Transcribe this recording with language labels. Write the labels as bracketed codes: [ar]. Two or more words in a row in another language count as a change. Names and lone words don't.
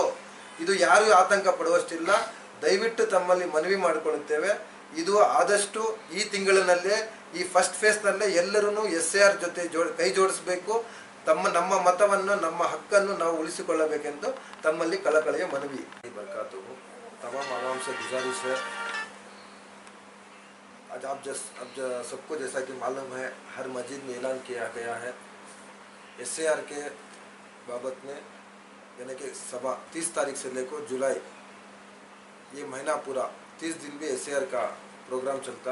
[kn] ಇದು ಯಾರೂ ಆತಂಕ ಪಡುವಷ್ಟಿಲ್ಲ. ದಯವಿಟ್ಟು ತಮ್ಮಲ್ಲಿ ಮನವಿ ಮಾಡಿಕೊಳ್ಳುತ್ತೇವೆ. ಇದು ಆದಷ್ಟು ಈ ತಿಂಗಳಿನಲ್ಲೇ, ಈ [en] first phaseನಲ್ಲೇ [kn] ಎಲ್ಲರೂ SAR ಜೊತೆ ಕೈ ಜೋಡಿಸಬೇಕು. ನಮ್ಮ ಮತವನ್ನು, ನಮ್ಮ ಹಕ್ಕನ್ನು ನಾವು ಉಳಿಸಿಕೊಳ್ಳಬೇಕೆಂದು ತಮ್ಮಲ್ಲಿ ಕಳಕಳಿಯ ಮನವಿ. [hi] बरकातहू तमाम आवाम से गुजारिश है, आज सबको जैसा कि मालूम है, हर मस्जिद में ऐलान किया गया है SAR के बाबत में, यानी कि सभा 30 तारीख से लेकर जुलाई, ये महीना पूरा 30 दिन भी SAR का प्रोग्राम चलता.